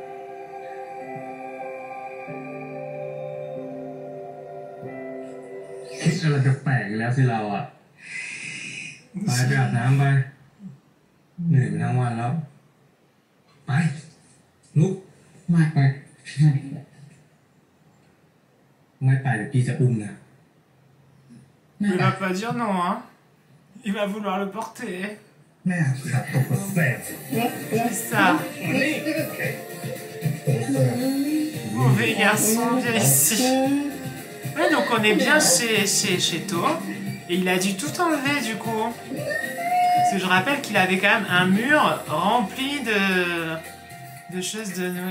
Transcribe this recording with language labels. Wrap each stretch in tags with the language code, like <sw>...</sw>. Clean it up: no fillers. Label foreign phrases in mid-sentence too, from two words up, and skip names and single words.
<th>คิดอะไรจะแปลกอีกแล้วสิเราอ่ะไปอาบน้ำไปเหนื่อยมาทั้งวันแล้วไปลุกมาไปไม่ไปเดี๋ยวพี่จะอุ้มนะ</th> <fr>Il va pas dire non, hein. Il va vouloir le porter.</fr> <th>แม่ขาดตกกระแส</th> <fr>C'est ça. Mauvais garçon, viens ici. Ouais, donc on est bien chez To. Et il a dû tout enlever du coup. Parce que je rappelle qu'il avait quand même un mur rempli de choses de Noël.</fr>